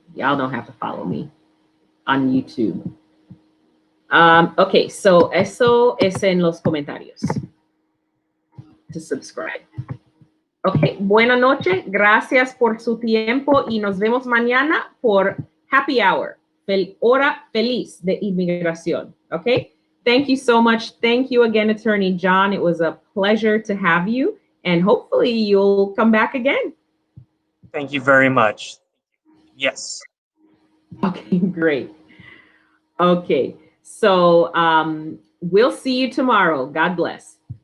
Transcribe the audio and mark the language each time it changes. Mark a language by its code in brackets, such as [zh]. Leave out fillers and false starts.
[en] Y'all don't have to follow me on YouTube. [es] Okay, so eso es en los comentarios. [en] To subscribe. [es] Ok, buena noche. Gracias por su tiempo y nos vemos mañana por Happy Hour, hora feliz de inmigración. [en] Ok, thank you so much. Thank you again, Attorney John. It was a pleasure to have you, and hopefully you'll come back again. Thank you very much. Yes. Okay, great. Okay, so we'll see you tomorrow. God bless.